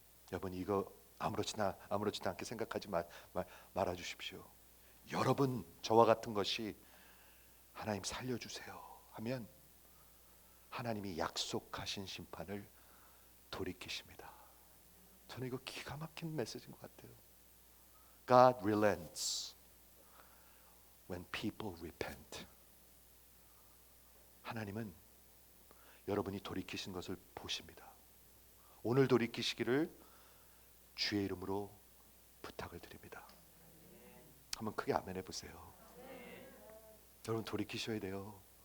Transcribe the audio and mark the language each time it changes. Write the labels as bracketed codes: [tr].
[ko] 여러분 이거 아무렇지도 않게 생각하지 말아 주십시오. 여러분 저와 같은 것이 하나님 살려주세요 하면 하나님이 약속하신 심판을 돌이키십니다. 저는 이거 기가 막힌 메시지인 것 같아요. [en] God relents when people repent. [ko] 하나님은 여러분이 돌이키신 것을 보십니다. 오늘 돌이키시기를 주의 이름으로 부탁을 드립니다. 한번 크게 아멘 해보세요. 여러분 돌이키셔야 돼요.